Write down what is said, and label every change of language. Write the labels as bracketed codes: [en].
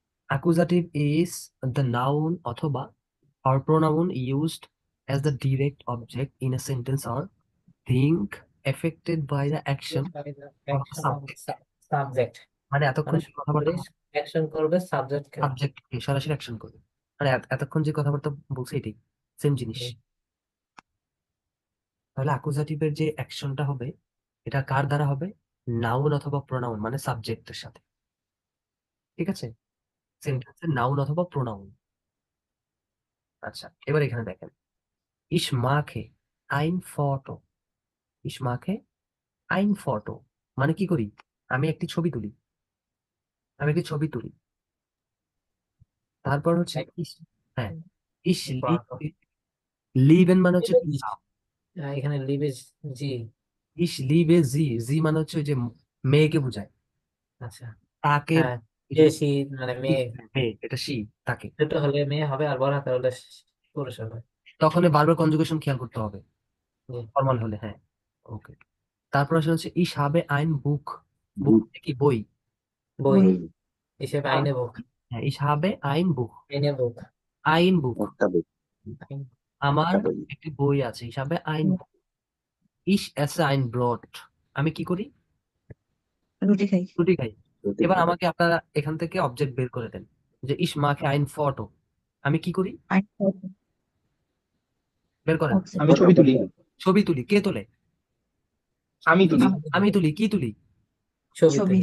[en] Accusative is the noun অথবা or pronoun used as the direct object in a sentence or thing affected by the action of the subject. [bn] Subject মানে মানে এতক্ষণ যে কথাবার্তা, সরাসরি action করবে সাবজেক্টকে। সাবজেক্টকে সরাসরি অ্যাকশন করবে, মানে এতক্ষণ যে কথাবার্তা বলছে এটাই সেম জিনিস। তাহলে অ্যাকুজাটিভের যে অ্যাকশনটা হবে, এটা কার দ্বারা হবে? নাউন অথবা প্রোনাউন, মানে সাবজেক্টের সাথে। ঠিক আছে, সেন্টেন্সের নাউন অথবা প্রোনাউন। আচ্ছা, এবার এখানে দেখেন, [de] ich mache ein Foto, ich mache ein Foto, [bn] মানে কি করি? আমি একটি ছবি তুলি, আমি একটি ছবি তুলি। তারপর হচ্ছে হ্যাঁ, [de] ich liebe, lieben [bn] মানে হচ্ছে এখানে leave is G. [de] ich liebe sie, sie [bn] মানে হচ্ছে ওই যে মেয়েকে বোঝায়। আচ্ছা, তাকে, হ্যাঁ, সে মানে মেয়ে, মেয়ে, এটা সি, তাকে। ছোট হলে মেয়ে হবে আর বড় হাতে হলে পুরুষ হবে। তখন বারবার কনজুগেশন খেয়াল করতে হবে, জি, ফর্মাল হলে। হ্যাঁ, ওকে। তারপর আসলে হচ্ছে [de] ich habe ein Buch, [bn] বুক কি, বই। বই বই। হিসেবে আইনে বুক, [de] হ্যাঁ, ich habe ein Buch, [bn] আইনে বুক, [de] ein Buch, [bn] একটা বই, আমার একটা বই। একটি বই আছে। [de] ich habe ein Buch, ich esse ein Brot, [bn] আমি কি করি? রুটি খাই। রুটি খাই। রুটি এবার খাই। আমাকে আপনারা এখান থেকে অবজেক্ট বের করে দেন, যে [de] ich mache ein Foto, [bn] আমি কি করি? আর বের করেন। অবজেক্ট। আমি ছবি তুলি। ছবি তুলি, কে তোলে? আমি তুলি। আমি তুলি, কি তুলি? ছবি ছবি। তুলি।